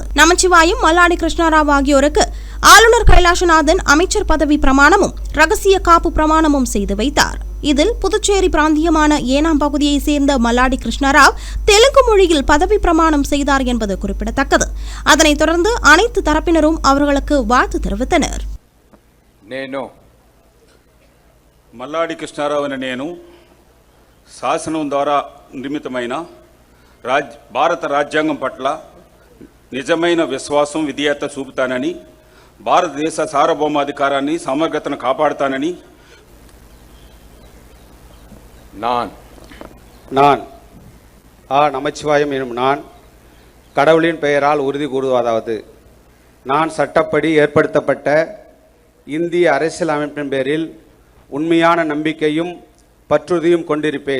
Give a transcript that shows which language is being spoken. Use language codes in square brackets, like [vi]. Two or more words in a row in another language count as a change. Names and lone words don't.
[ta] நமச்சிவாயம், மல்லாடி கிருஷ்ணராவ் ஆகியோருக்கு ஆளுநர் கைலாசநாதன் அமைச்சர் பதவி பிரமாணமும் ரகசிய காப்பு பிரமாணமும் செய்து வைத்தார். இதில் புதுச்சேரி பிராந்தியமான ஏனாம் பகுதியைச் சேர்ந்த மல்லாடி கிருஷ்ணராவ் தெலுங்கு மொழியில் பதவி பிரமாணம் செய்தார் என்பது குறிப்பிடத்தக்கது. அதனைத் தொடர்ந்து அனைத்து தரப்பினரும் அவர்களுக்கு வாழ்த்து தெரிவித்தனர். [te] నేను మల్లాడి కృష్ణారావు అనే నేను శాసనం ద్వారా నిర్మితమైన భారత రాజ్యాంగం పట్ల నిజమైన విశ్వాసం, విధేయత చూపుతానని, భారతదేశ సార్వభౌమాధికారాన్ని, సమగ్రతను కాపాడుతానని [ta] நான் நமச்சிவாயம் எனும் நான் கடவுளின் பெயரால் உறுதி கூறுவதாவது, நான் சட்டப்படி ஏற்படுத்தப்பட்ட இந்திய அரசியல் அமைப்பின் பேரில் உண்மையான நம்பிக்கையும் பற்றுறுதியும் கொண்டிருப்பேன்.